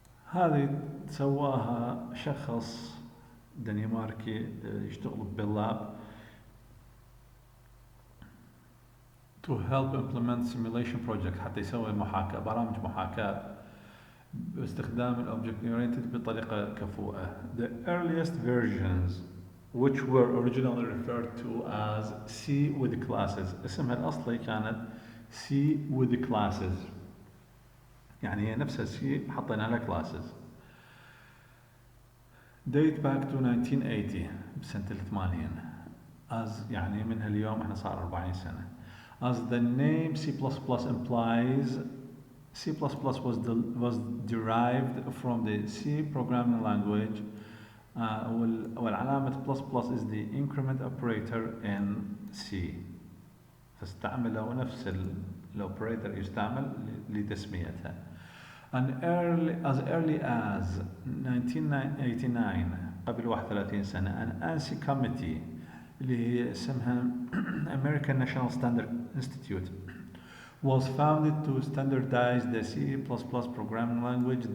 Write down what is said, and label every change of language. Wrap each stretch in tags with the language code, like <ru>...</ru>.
<ar>هذه سواها شخص دنماركي يشتغل باللاب</ar> <en>to help implement simulation project</en> <ar>حتى يسوي برامج محاكاة باستخدام الأوبجكت oriented بطريقة كفؤة.</ar> <en>The earliest versions which were originally referred to as C with classes،</en> <ar>اسمها الأصلي كانت C with classes، يعني هي نفسها C حطينا لها classes.</ar> <en>Date back to 1980</en> <ar>بسنة 80 as يعني من اليوم احنا صار 40 سنة.</ar> <en>As the name C++ implies, C++ was derived from the C programming language</en> <ar>والعلامة</ar> <en>++ is the increment operator in C.</en> <ar>فاستعملوا نفس الأوبريتر يستعمل لتسميتها.</ar> <en>As early as 1989</en> <ar>قبل 31 سنة</ar> <en>an ANSI committee</en> <ar>اللي هي اسمها</ar> <en>American National Standard Institute was founded to standardize the C++ programming language.</en>